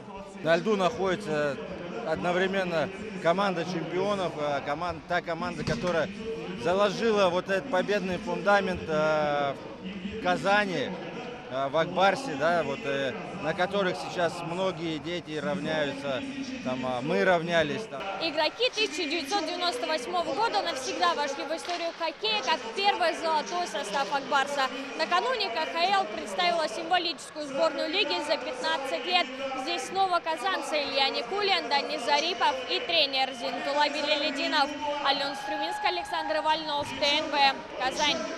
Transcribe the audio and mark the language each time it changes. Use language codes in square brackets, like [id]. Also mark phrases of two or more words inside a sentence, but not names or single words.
[ru] На льду находится одновременно команда чемпионов, та команда, которая заложила вот этот победный фундамент в Казани, в Акбарсе, да, вот, на которых сейчас многие дети равняются, там, мы равнялись. Там. Игроки 1998 года навсегда вошли в историю хоккея как первый золотой состав «Акбарса». Накануне КХЛ представила символическую сборную лиги за 15 лет. Здесь снова казанцы Илья Никулин, Данис Зарипов и тренер Зинатулла Биляльдинов. Алена Струминская, Александр Вольнов, ТНВ, Казань.